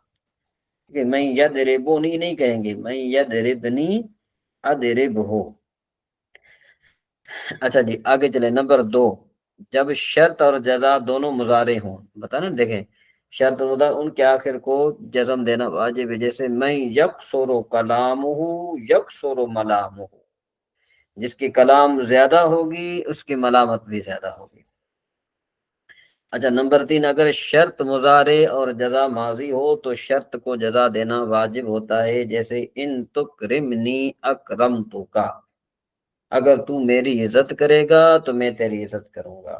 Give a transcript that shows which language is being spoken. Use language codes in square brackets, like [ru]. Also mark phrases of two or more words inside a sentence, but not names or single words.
[ur] کہ [ar] من یضربنی [ur] نہیں کہیں گے، [ar] من یضربنی اضربہ. [ur] اچھا جی آگے چلیں. نمبر 2، جب شرط اور جزا دونوں مضارع ہوں، بتانا دیکھیں شرط اور مضارع ان کے آخر کو جزم دینا واجب ہے. جیسے [ar] من یکثر کلامہ یکثر ملامہ، [ur] جس کی کلام زیادہ ہوگی اس کی ملامت بھی زیادہ ہوگی. اچھا نمبر 3، اگر شرط مضارع اور جزا ماضی ہو تو شرط کو جزا دینا واجب ہوتا ہے. جیسے [ar] ان تکرمنی اکرمتک، [ur] اگر تو میری عزت کرے گا تو میں تیری عزت کروں گا.